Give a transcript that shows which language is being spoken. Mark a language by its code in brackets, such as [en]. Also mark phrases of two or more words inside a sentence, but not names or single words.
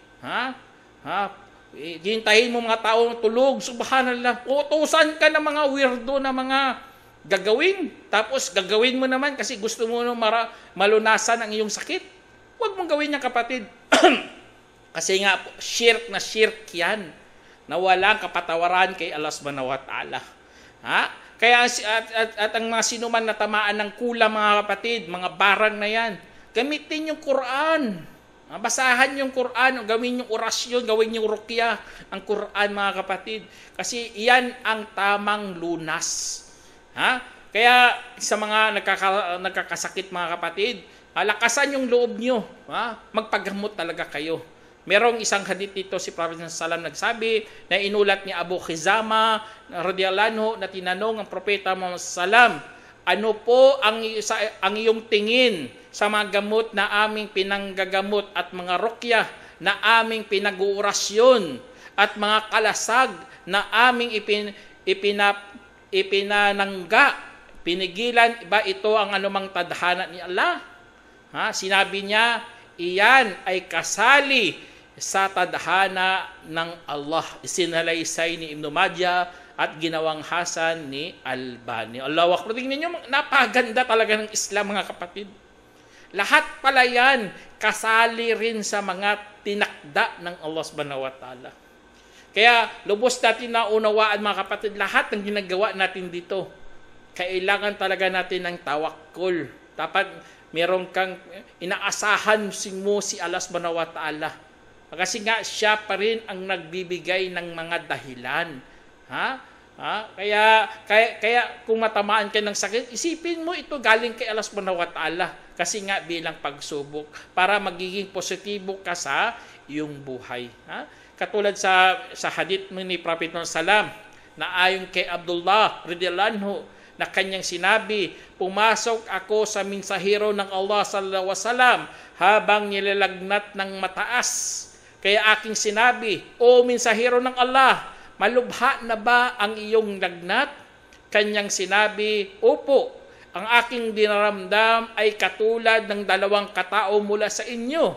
[tl] Hintayin mo mga taong tulog, subhanallah. Utusan ka ng mga weirdo na mga gagawin. Tapos gagawin mo naman kasi gusto mo malunasan ang iyong sakit. Huwag mong gawin yan, kapatid. Kasi nga, shirk na shirk yan, na walang kapatawaran kay Allah [ar] subhanahu wa ta'ala. [tl] Kaya at ang mga sinuman na tamaan ng kulam, mga kapatid, mga barang na yan, gamitin yung Quran. Basahan yung Quran, gawin yung orasyon, gawin yung ruqya, ang Quran, mga kapatid. Kasi iyan ang tamang lunas. Kaya sa mga nagkakasakit, mga kapatid, lakasan yung loob nyo. Magpagamot talaga kayo. Merong isang hadith dito si Prophet Sallam nagsabi na inulat ni Abu Khizama [ar] radhiyallahu anhu [tl] na tinanong ang Propeta Muhammad Sallam, ano po ang iyong tingin sa mga gamot na aming pinanggagamot at mga ruqyah na aming pinag-uurasyon at mga kalasag na aming ipinanangga? Pinigilan ba ito ang anumang tadhana ni Allah? Sinabi niya, iyan ay kasali sa tadhana ng Allah. Isinalaysay ni Ibn Majah at ginawang hasan ni Albani. [ar] Allahu Akbar. [tl] Tingnan niyo, napaganda talaga ng Islam, mga kapatid. Lahat pala yan kasali rin sa mga tinakda ng Allah [ar] subhanahu wa ta'ala. [tl] Kaya lubos natin na unawaan, mga kapatid, lahat ng ginagawa natin dito, kailangan talaga natin ng tawakkul. Dapat meron kang inaasahan mo si Allah [ar] subhanahu wa ta'ala. [tl] Kasi nga siya pa rin ang nagbibigay ng mga dahilan. Kaya kung matamaan ka ng sakit, isipin mo ito galing kay Allah [ar] subhanahu wa ta'ala. [tl] Kasi nga bilang pagsubok para magiging positibo ka sa iyong buhay. Katulad sa hadith ni Prophet Sallam na ayon kay Abdullah [ar] radhiyallahu anhu [tl] na kanyang sinabi, pumasok ako sa mensahero ng Allah [ar] sallallahu alaihi wasallam [tl] habang nilalagnat ng mataas. Kaya aking sinabi, O mensahero ng Allah, malubha na ba ang iyong lagnat? Kanyang sinabi, Opo, ang aking dinaramdam ay katulad ng 2 katao mula sa inyo.